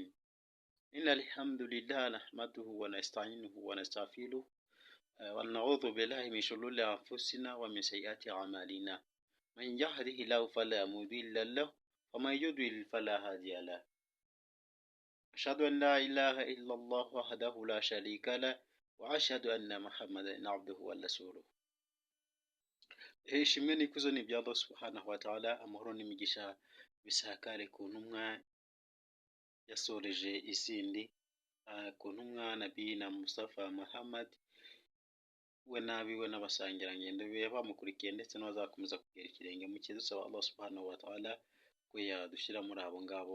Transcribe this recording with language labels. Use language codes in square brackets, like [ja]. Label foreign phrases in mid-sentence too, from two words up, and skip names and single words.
[ar] إن الحمد لله نحمده ونستعينه ونستغفره ونعوذ بالله من شرور أنفسنا ومن سيئات أعمالنا. من يهده الله فلا مضل له ومن يضلل فلا هادي له. أشهد أن لا إله إلا الله وحده لا شريك له وأشهد أن محمدا عبده ورسوله. [rw] Ishimwe n'ikuzo ni ibya Allah [ar] سبحانه وتعالى, [rw] amahoro n'imigisha bisakare ku ntumwa yasoreje izindi, ku ntumwa Nabiyina Mustafa Muhammad, we n'abiwe n'abasangirangendo be bamukurikiye ndetse n'abazakomeza kugera ikirenge mu cye, dusaba Allah [ar] سبحانه وتعالى [rw] ko yadushyira muri abo ngabo.